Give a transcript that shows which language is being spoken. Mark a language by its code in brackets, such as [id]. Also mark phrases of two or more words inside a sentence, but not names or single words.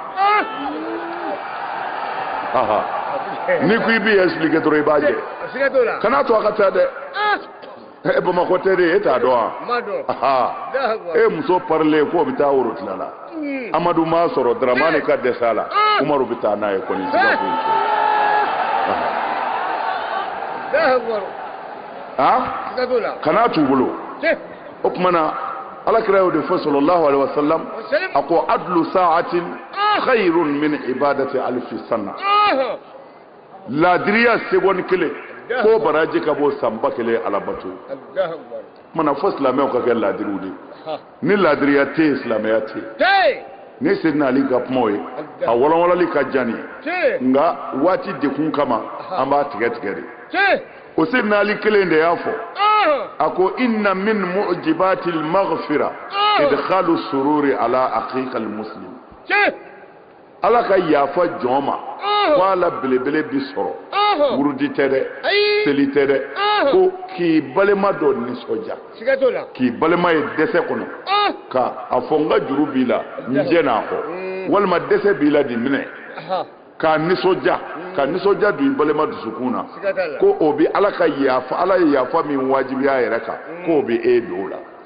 [bm] n'i ko i b'i expliquer dɔrɔn i b'a jɛ kana to a ka taa dɛ Bamakɔ tɛ de e t'a dɔn wa e muso parilen k'o bɛ taa worotila la Amadu m'a sɔrɔ Daramani ka dɛsɛ a la Umaru bɛ taa n'a ye kɔni siga foyi tɛ kana t'u bolo o tuma na alakira y'o de fɔ [ar] صلى الله عليه وسلم [bm] a ko [ar] عدل ساعة خير من عبادة ألف سنة [bm] ladiriya seconde kelen ko baraji ka bɔ sanba kelen alabato mana fɔ silamɛw ka kɛ ladiriw de ni ladiriya tɛ yen silamɛya tɛ yen ni Seydina Ali ka kumaw ye a wɔlɔwɔlɔli ka jan nin ye nka waati dekun kama an b'a tigɛ tigɛ de o Seydina Ali kelen de y'a fɔ a ko inna [ar] من موجبات المغفرة إدخال السرور على أخيك المسلم [bm] ala ka yafa jɔn ma ko ala belebele bi sɔrɔ wurudi tɛ dɛ seli tɛ dɛ ko k'i balima dɔ nisɔndiya k'i balima ye dɛsɛ kɔnɔ ka a fɔ n ka juru b'i la n jɛ n'a kɔ walima dɛsɛ b'i la di minɛ k'a nisɔndiya ka nisɔndiya don i balima dusukun na ko o bi ala ka yafa ala ye yafa min wajibiya yɛrɛ kan ko o bi e don o la